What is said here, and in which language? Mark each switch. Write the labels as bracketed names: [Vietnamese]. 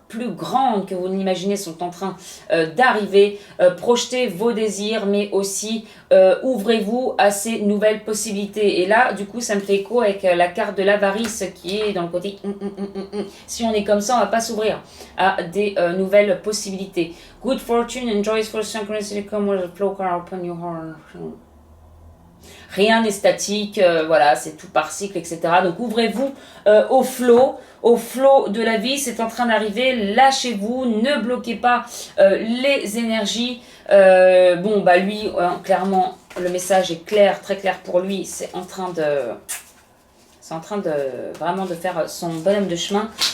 [French] plus grandes que vous n'imaginez sont en train d'arriver. Projetez vos désirs, mais aussi ouvrez-vous à ces nouvelles possibilités. Et là, du coup, ça me fait écho avec la carte de l'avarice qui est dans le côté si on est comme ça, on va pas s'ouvrir à des nouvelles possibilités. [English] Good fortune and joyful synchronicity come with a flow car open your heart. [French] Rien n'est statique, voilà, c'est tout par cycle, etc. Donc ouvrez-vous au flow de la vie, c'est en train d'arriver, lâchez-vous, ne bloquez pas les énergies. Bon, bah lui, clairement, le message est clair, très clair pour lui, c'est en train de vraiment de faire son bonhomme de chemin.